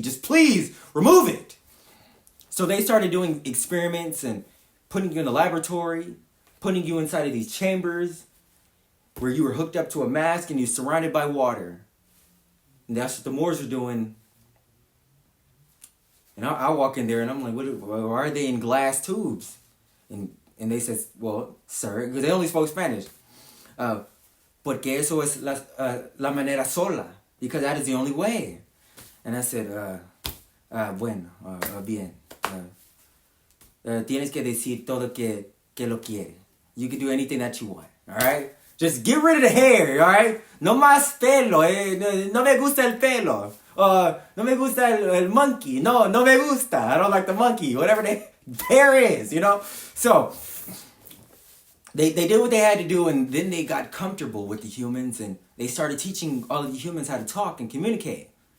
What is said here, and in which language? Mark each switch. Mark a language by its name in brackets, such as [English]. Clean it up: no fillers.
[English] Just please remove it. So they started doing experiments and putting you in a laboratory, putting you inside of these chambers where you were hooked up to a mask and you're surrounded by water. And that's what the Moors are doing. And I walk in there and I'm like, why are they in glass tubes? And they said, well, sir, because they only spoke Spanish. [Spanish] Porque eso es la manera sola. [English] Because that is the only way. And I said, [Spanish] bueno, bien. Tienes que decir todo que lo quiere. [English] You can do anything that you want. All right? Just get rid of the hair, all right? [Spanish] No más pelo. No me gusta el pelo. No me gusta el monkey. No me gusta. [English] I don't like the monkey. Whatever the hair is, So, they did what they had to do, and then they got comfortable with the humans, and they started teaching all of the humans how to talk and communicate.